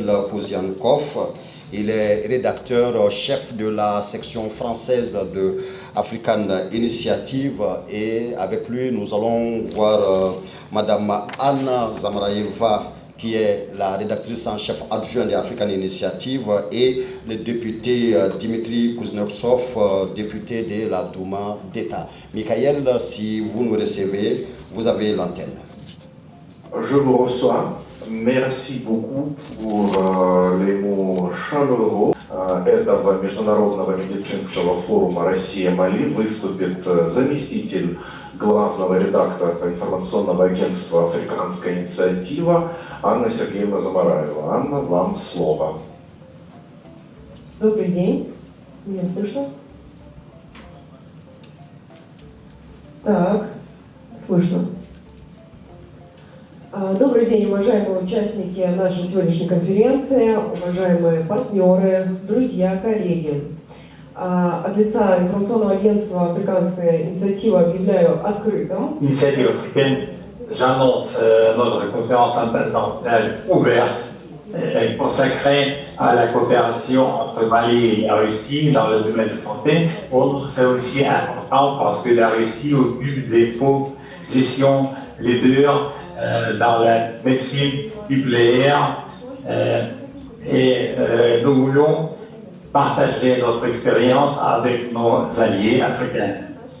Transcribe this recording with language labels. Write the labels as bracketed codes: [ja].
[fr] Pouziankov, il est rédacteur chef de la section française de African Initiative et avec lui nous allons voir Madame Anna Zamraeva qui est la rédactrice en chef adjointe de African Initiative et le député Dimitri Kuznetsov, député de la Douma d'État. Michael, si vous nous recevez, vous avez l'antenne. Je vous reçois. Merci beaucoup pour les mots chaleureux. [ru] Этого международного медицинского форума «Россия-Мали» выступит заместитель главного редактора информационного агентства «Африканская инициатива» Анна Сергеевна Замараева. Анна, вам слово. Добрый день. Меня слышно? Так, слышно. Добрый день, уважаемые участники нашей сегодняшней конференции, уважаемые партнеры, друзья, коллеги. От лица информационного агентства «Африканская инициатива» объявляю открытым. [fr] Initiative africaine, j'annonce notre conférence internationale ouverte consacrée à la coopération entre Mali et la Russie dans le domaine de santé. C'est aussi important parce que la Russie occupe des positions leaders dans la médecine nucléaire et nous voulons partager notre expérience avec nos alliés africains.